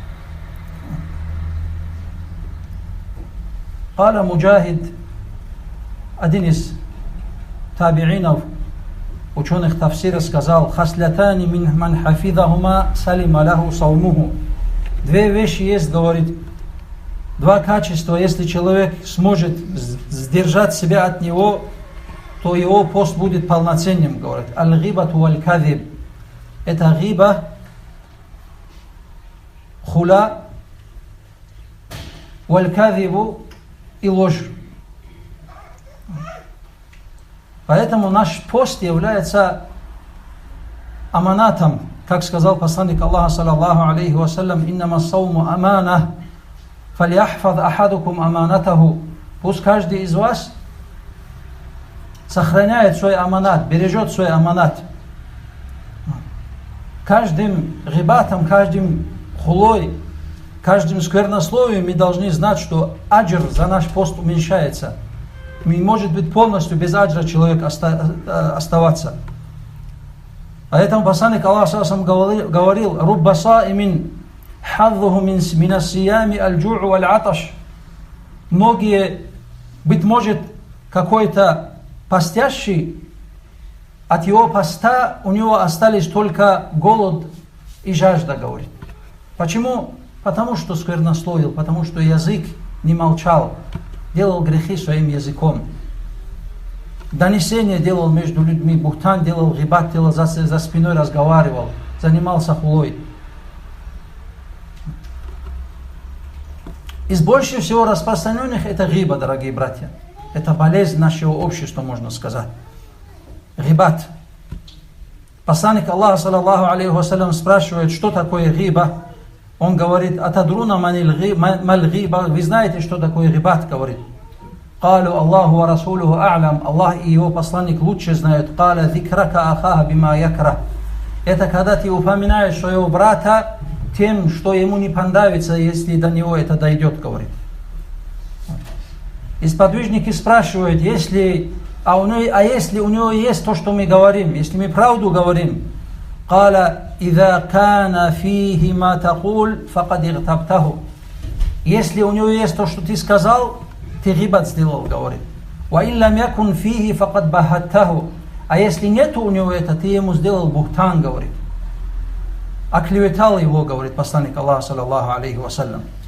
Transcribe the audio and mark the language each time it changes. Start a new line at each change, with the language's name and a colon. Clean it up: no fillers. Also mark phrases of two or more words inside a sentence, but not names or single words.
Russian: Каля Муджахид, один из табиинов, ученых тафсира, сказал:
Arabic: «خصلتان من من حفظهما سلم له صومه».
Russian: Две вещи есть, говорит, два качества, если человек сможет сдержать себя от него, то его пост будет полноценным, говорит.
Arabic: الغيبة والكذب.
Russian: Это гиба, хула, валь-кадибу и ложь. Поэтому наш пост является аманатом, как сказал посланник Аллаха,
Arabic: صلى الله عليه وسلم: «إنما الصوم أمانة فليحفظ أحدكم أمانته».
Russian: Пусть каждый из вас сохраняет свой аманат, бережет свой аманат. Каждым гибатом, каждым хулой, каждым сквернословием мы должны знать, что аджр за наш пост уменьшается. Не может быть полностью без аджра человек оставаться. Поэтому посланник Аллаха говорил:
Arabic: «رب صائم حظه من الصيام الجوع والعطش».
Russian: Многие, быть может, какой-то постящий от его поста у него остались только голод и жажда, говорит. Почему? Потому что сквернословил, потому что язык не молчал, делал грехи своим языком. Донесение делал между людьми, бухтан делал, гибат делал, за спиной разговаривал, занимался хулой. Из больше всего распространенных это гиба, дорогие братья. Это болезнь нашего общества, можно сказать. Гибат. Посланник Аллаха,
Arabic: صلى الله عليه وسلم,
Russian: спрашивает, что такое гиба. Он говорит,
Arabic: أتدرون ما الغيبة.
Russian: Вы знаете, что такое гибат, говорит.
Arabic: قالوا الله ورسوله أعلم.
Russian: Аллах и его посланник лучше знают.
Arabic: قال ذكرك أخاك بما يكره.
Russian: Это когда ты упоминаешь своего брата тем, что ему не понравится, если до него это дойдет, говорит. И сподвижники спрашивают, если у него есть то, что мы говорим, если мы правду говорим,
Arabic: «قال إن كان فيه ما تقول فقد اغتبته».
Russian: Если у него есть то, что ты сказал, ты гибат сделал, говорит.
Arabic: «وإن لم يكن فيه فقد بهته».
Russian: А если нету у него это, ты ему сделал бухтан, говорит. Оклеветал его, говорит посланник Аллаха,
Arabic: صلى الله عليه وسلم.